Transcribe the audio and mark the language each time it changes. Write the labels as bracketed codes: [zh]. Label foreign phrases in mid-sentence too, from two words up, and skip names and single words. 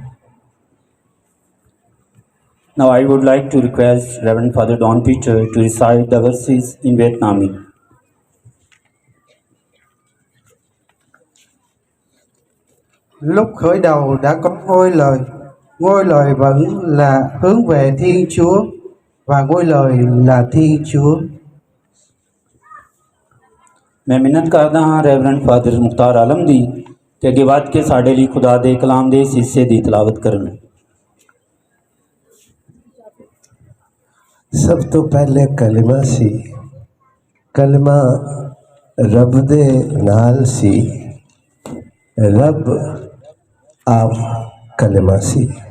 [en] Now I would like to request Reverend Father Don Peter to recite the verses in Vietnamese. [vi] Lúc khởi đầu đã có ngôi lời vẫn là hướng về Thiên Chúa và ngôi lời là Thiên Chúa। [pa] میں منت کردا ہاں ریورنڈ فادر مختار عالم دی تے اگے ودھ کے ساڈے لئی خدا دے کلام دے اس حصے دی تلاوت کرن. سب توں پہلے کلمہ سی، کلمہ رب دے نال سی، رب آپ کلمہ سی.